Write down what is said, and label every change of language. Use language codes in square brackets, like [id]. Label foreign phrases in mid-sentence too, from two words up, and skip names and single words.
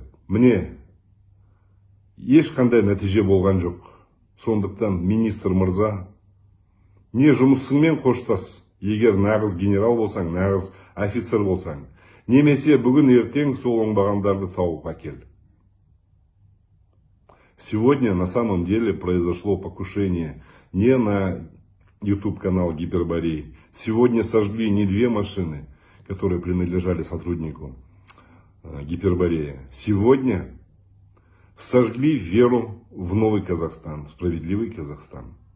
[kk] Міне, ешқандай нәтиже болған жоқ. Сондықтан министр мырза, не жұмысыңмен қоштас, егер нағыз генерал болсаң, нағыз офицер болсаң, немесе бүгін ертең сол оңбағандарды тауып әкел. [ru] Сегодня на самом деле произошло покушение не на YouTube-канал Гиперборей. Сегодня сожгли не две машины, которые принадлежали сотруднику Гиперборея. Сегодня сожгли веру в новый Казахстан, в справедливый Казахстан.